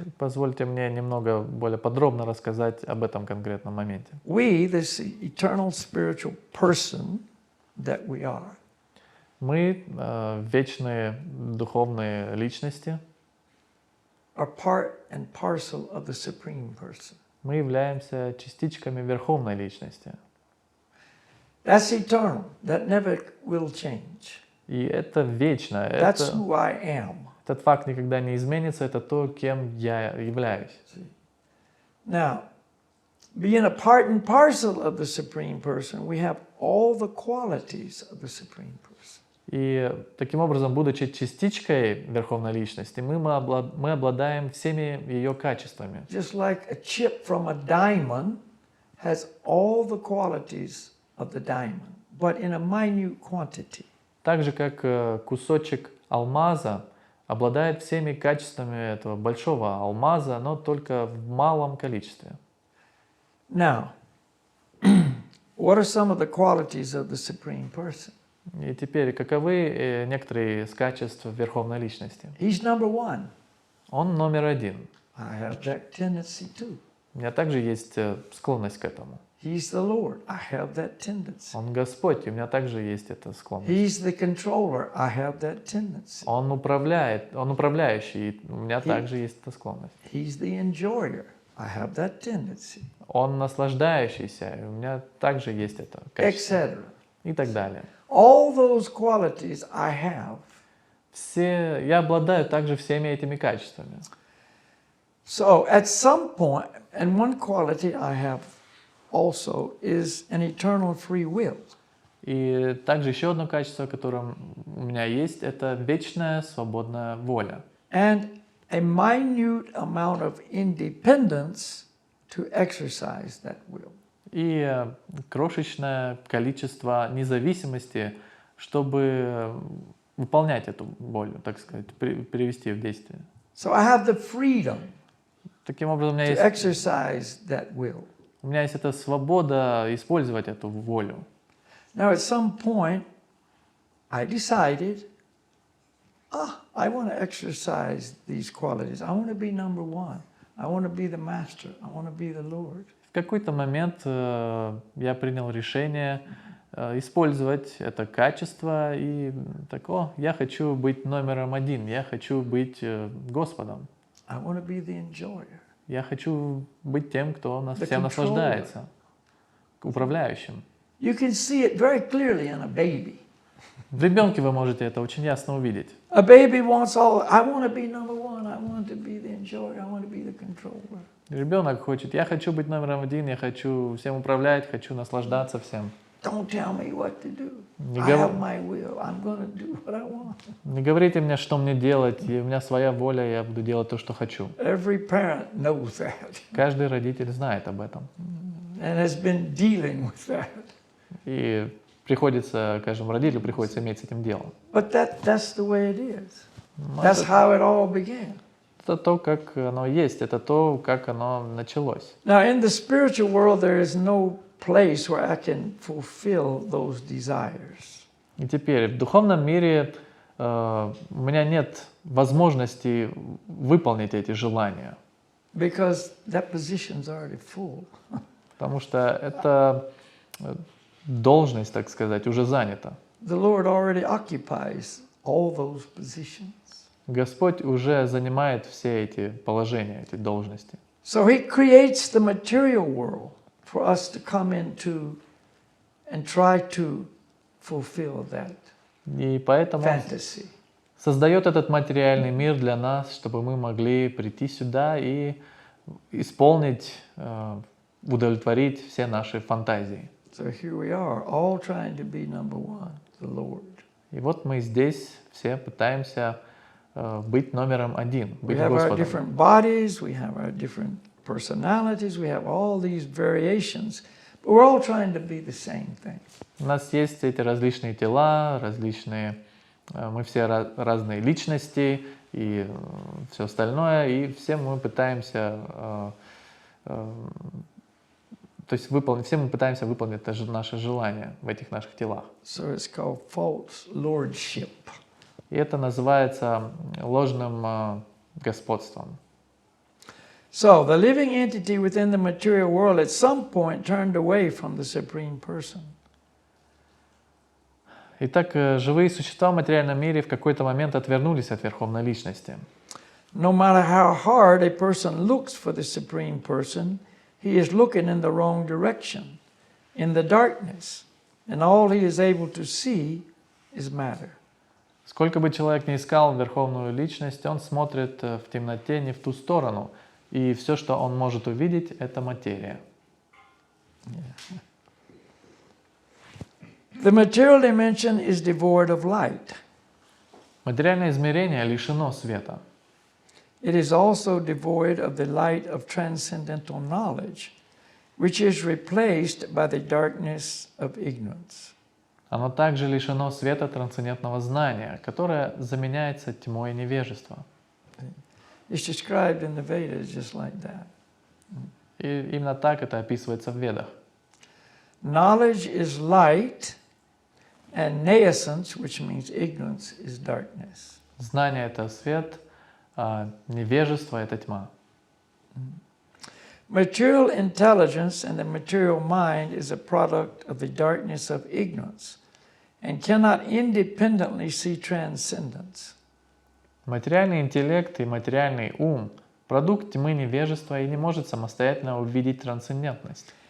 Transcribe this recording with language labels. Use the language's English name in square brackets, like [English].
[Russian] Позвольте мне немного более подробно рассказать об этом конкретном моменте. [English] We, this eternal spiritual person that we are, [Russian] Мы, вечные духовные личности, [English] are part and parcel of the Supreme Person. [Russian] мы являемся частичками Верховной Личности. [English] That's eternal. That never will change. [Russian] И это вечно. [English] That's who I am. [Russian] Этот факт никогда не изменится. Это то, кем я являюсь. [English] Now, being a part and parcel of the Supreme Person, we have all the qualities of the Supreme Person. [Russian] И таким образом, будучи частичкой Верховной Личности, мы обладаем всеми ее качествами. [English] Just like a chip from a diamond has all the qualities of the diamond, but in a minute quantity. [Russian] Так же, как кусочек алмаза обладает всеми качествами этого большого алмаза, но только в малом количестве. [English] Now, what are some of the qualities of the Supreme Person? [Russian] И теперь, каковы некоторые из качеств Верховной Личности? [English] He's number one. [Russian] Он номер один. [English] I have that tendency too. [Russian] У меня также есть склонность к этому. [English] He's the Lord. I have that tendency. [Russian] Он Господь, и у меня также есть эта склонность. [English] He's the controller. I have that tendency. [Russian] Он управляющий, и у меня также есть эта склонность. [English] He's the enjoyer. I have that tendency. [Russian] Он наслаждающийся, и у меня также есть это качество. [English] Etc. [Russian] И так далее. [English] All those qualities I have. [Russian] Я обладаю также всеми этими качествами. [English] So at some point, and one quality I have also is an eternal free will. [Russian] И также еще одно качество, которое у меня есть, это вечная свободная воля. [English] And a minute amount of independence to exercise that will. [Russian] И крошечное количество независимости, чтобы выполнять эту волю, так сказать, привести в действие. [English] So I have the freedom [Russian] Таким образом, [English] to exercise that will. [Russian] у меня есть эта свобода использовать эту волю. [English] Now at some point, I decided, I want to exercise these qualities. I want to be number one. I want to be the master. I want to be the Lord. [Russian] В какой-то момент я принял решение использовать это качество и так, я хочу быть номером один, я хочу быть Господом. [English] I want to be the enjoyer. [Russian] Я хочу быть тем, кто всем наслаждается, управляющим. [English] You can see it very clearly in a baby. [Russian] В ребенке вы можете это очень ясно увидеть. [English] A baby wants all, I want to be number one, I want to be the enjoyer, I want to be the controller. [Russian] Rебенок хочет, я хочу быть номером один, я хочу всем управлять, хочу наслаждаться всем. [English] Don't tell me what to do. I have my will. I'm going to do what I want. [Russian] Не говорите мне, что мне делать, у меня своя воля, я буду делать то, что хочу. [English] Every parent knows that. [Russian] Каждый родитель знает об этом. [English] And has been dealing with that. [Russian] И приходится, каждому родителю приходится иметь с этим дело. [English] But that's the way it is. That's how it all began. [Russian] Это то, как оно есть, это то, как оно началось. [English] Now, in the spiritual world, there is no place where I can fulfill those desires. [Russian] И теперь в духовном мире у меня нет возможности выполнить эти желания, [English] Because that position's already full. [Russian] потому что эта должность, так сказать, уже занята. [English] The Lord already occupies all those positions. [Russian] Господь уже занимает все эти положения, эти должности. [English] So He creates the material world for us to come into and try to fulfill that [Russian] И поэтому [English] fantasy. [Russian] создает этот материальный мир для нас, чтобы мы могли прийти сюда и исполнить, удовлетворить все наши фантазии. [English] So here we are, all trying to be number one, the Lord. [Russian] И вот мы здесь все пытаемся быть номером один, [English] We [Russian] быть [English] have our [Russian] Господом. [English] different bodies, we have our different personalities, we have all these variations, but we're all trying to be the same thing. [Russian] У нас есть эти различные тела, мы все разные личности и все остальное, и все мы пытаемся, все мы пытаемся выполнить наши желания в этих наших телах. [English] So it's called false lordship. [Russian] И это называется ложным господством. [English] So the living entity within the material world at some point turned away from the Supreme Person. [Russian] Итак, живые существа в материальном мире в какой-то момент отвернулись от Верховной Личности. [English] No matter how hard a person looks for the Supreme Person, he is looking in the wrong direction, in the darkness, and all he is able to see is matter. [Russian] Сколько бы человек ни искал Верховную Личность, он смотрит в темноте не в ту сторону, и все, что он может увидеть, это материя. [English] The material dimension is devoid of light. [Russian] Материальное измерение лишено света. [English] It is also devoid of the light of transcendental knowledge, which is replaced by the darkness of ignorance. [Russian] Оно также лишено света трансцендентного знания, которое заменяется тьмой невежества. [English] It's described in the Vedas just like that. [Russian] И именно так это описывается в Ведах. [English] Knowledge is light, and nescience, which means ignorance, is darkness. [Russian] Знание — это свет, а невежество — это тьма. [English] Material intelligence and the material mind is a product of the darkness of ignorance and cannot independently see transcendence. [Russian] Материальный интеллект и материальный ум — продукт тьмы невежества и не может самостоятельно увидеть трансцендентность.